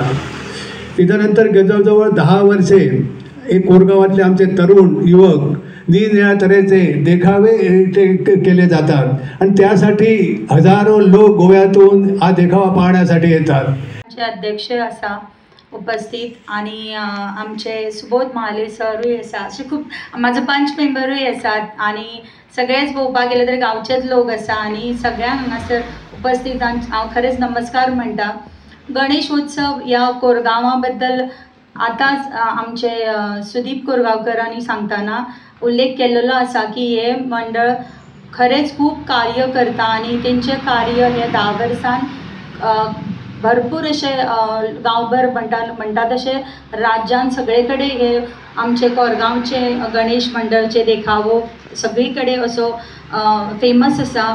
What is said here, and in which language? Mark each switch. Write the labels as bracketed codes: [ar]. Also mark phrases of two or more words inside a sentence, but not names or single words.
[mr] त्याच्यानंतर जवळजवळ 10 वर्षे हे कोरगावातले आमचे तरुण युवक निरनिराळ्या तऱ्हेचे देखावे इथे केले जातात आणि त्यासाठी हजारो लोक गोव्यातून हा देखावा पाहण्यासाठी येतात. [kok] आमचे अध्यक्ष असा उपस्थित आणि आमचे सुबोध महाले सरूय आसा, असे खूप माझे पंच मेंबरूय आसात आणि सगळेच पळोवपाक गेले तर गांवचेच लोक आसा आणि सगळ्यांक हांगासर उपस्थित हांव खरेंच नमस्कार म्हणटा. गणेश उत्सव ह्या कोरगांवा बद्दल आतांच आमचे सुदीप कोरगांवकरांनी सांगतना उल्लेख केलेलो आसा की हे मंडळ खरेंच खूप कार्य करता आणि तेंचे कार्य हे 10 वर्सान भरपूर असे गांवभर म्हणटा तसे राज्यान सगळे कडेन हे आमचे कोरगांवचे गणेश मंडळचे देखावो सगळी कडेन असो फेमस आसा.